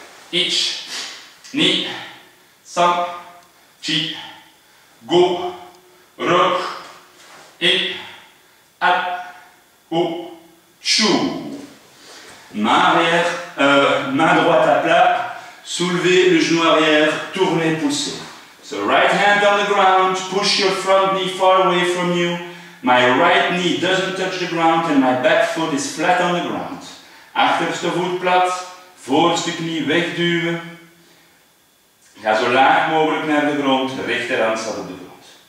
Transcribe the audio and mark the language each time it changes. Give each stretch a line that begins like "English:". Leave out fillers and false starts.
Japanese: Ich. Ni. San. Chi. Go. Rok. Ik. At. Ku. Chu.
French: Main arrière, main droite à plat, soulevez le genou arrière, tournez, poussez.
English: So right hand on the ground, push your front knee far away from you. My right knee doesn't touch the ground and my back foot is flat on the ground.
Dutch: Achterste voet plat, voorste knie wegduwen. Ga zo laag mogelijk naar de grond, rechterhand staat op de grond.